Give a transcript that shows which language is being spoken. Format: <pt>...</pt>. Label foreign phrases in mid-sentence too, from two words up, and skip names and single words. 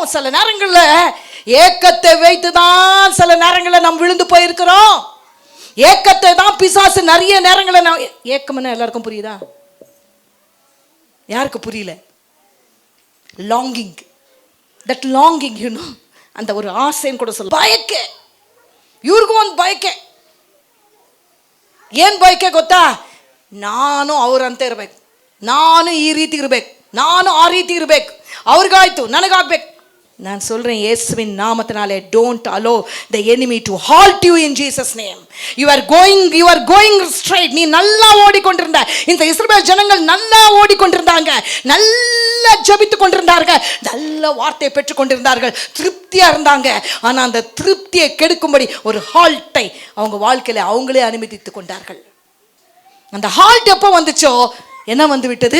<ta>சில நேரங்களில் ஏக்கத்தை வைத்து தான் சில நேரங்களில் நாம் விழுந்து போயிருக்கிறோம். ஏக்கத்தை தான் பிசாசு நிறைய நேரங்களில் ஏக்கம்னா எல்லாருக்கும் புரியுதா? யாருக்கு புரியல?</ta> <en>longing, that longing,</en> <ta>அந்த ஒரு ஆசைன்னு கூட சொல்ல.</ta> <kn>ಬಯಕೆ, ಇವ್ರಿಗೂ ಒಂದು ಬಯಕೆ. ಏನು ಬಯಕೆ ಗೊತ್ತಾ? ನಾನು ಅವರಂತೆ ಇರಬೇಕು, ನಾನು ಈ ರೀತಿ ಇರಬೇಕು, ನಾನು ಆ ರೀತಿ ಇರಬೇಕು, ಅವ್ರಿಗಾಯ್ತು ನನಗಾಗ್ಬೇಕು.</kn> <ta>நான் சொல்றேன் இயேசுவின் நாமத்தினாலே,</ta> <en>don't allow the enemy to halt you in Jesus name. You are going straight.</en> <ta>நீ நல்லா ஓடிக்கொண்டிருந்த. இந்த இஸ்ரவேல் ஜனங்கள் நல்லா ஓடிக்கொண்டிருந்தாங்க, நல்லா ஜெபித்து கொண்டிருந்தார்கள், நல்ல வார்த்தையை பெற்றுக் கொண்டிருந்தார்கள், திருப்தியா இருந்தாங்க. ஆனா அந்த திருப்தியை கெடுக்கும்படி ஒரு ஹால்ட்டை அவங்க வாழ்க்கையில அவங்களே அனுமதித்துக் கொண்டார்கள். அந்த ஹால்ட் எப்போ வந்துச்சோ என்ன வந்து விட்டது?</ta>